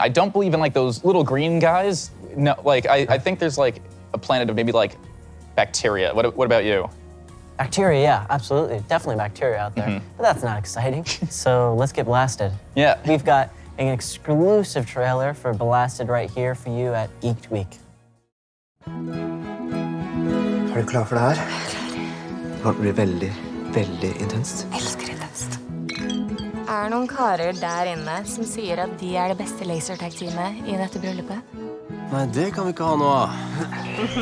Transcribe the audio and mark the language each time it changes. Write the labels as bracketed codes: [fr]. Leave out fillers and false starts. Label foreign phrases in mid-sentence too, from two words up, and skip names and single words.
[en] I don't believe in like those little green guys. No, like I think there's like a planet of maybe like bacteria. What about you? Bacteria, yeah, absolutely. Definitely bacteria out there. But that's not exciting. So let's get blasted. Yeah. We've got an exclusive trailer for Blasted right here for you at Geeked Week. [no] Er du klar for det her? Det kan bli veldig, veldig intenst. Elsker intenst. Er det noen karer der inne som sier at de er det beste lasertag-teamet i dette bryllupet? Nei, det kan vi ikke ha noe av.